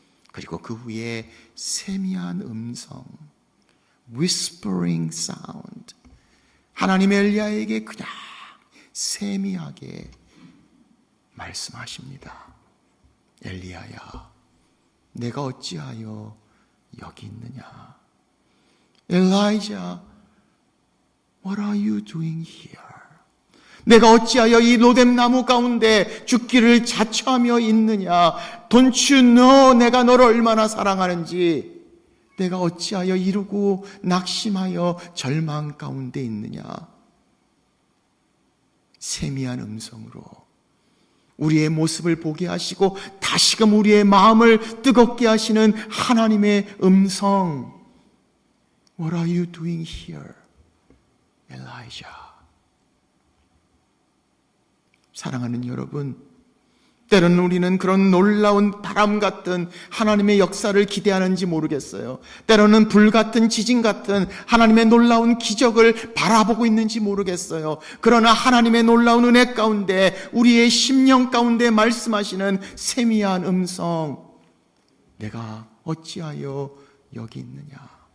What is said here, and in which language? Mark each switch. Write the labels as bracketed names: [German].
[Korean] 그리고 그 후에 세미한 음성, [English] whispering sound. [Korean] 하나님의 엘리야에게 그냥 세미하게 말씀하십니다. 엘리야야, 내가 어찌하여 여기 있느냐? [English] Elijah, what are you doing here? [Korean] 내가 어찌하여 이 로뎀나무 가운데 죽기를 자처하며 있느냐? [English] Don't you know [Korean] 내가 너를 얼마나 사랑하는지? 내가 어찌하여 이루고 낙심하여 절망 가운데 있느냐? 세미한 음성으로 우리의 모습을 보게 하시고 다시금 우리의 마음을 뜨겁게 하시는 하나님의 음성. [English] What are you doing here, Elijah? [Korean] 사랑하는 여러분, 때로는 우리는 그런 놀라운 바람 같은 하나님의 역사를 기대하는지 모르겠어요. 때로는 불 같은 지진 같은 하나님의 놀라운 기적을 바라보고 있는지 모르겠어요. 그러나 하나님의 놀라운 은혜 가운데 우리의 심령 가운데 말씀하시는 세미한 음성, 내가 어찌하여 여기 있느냐?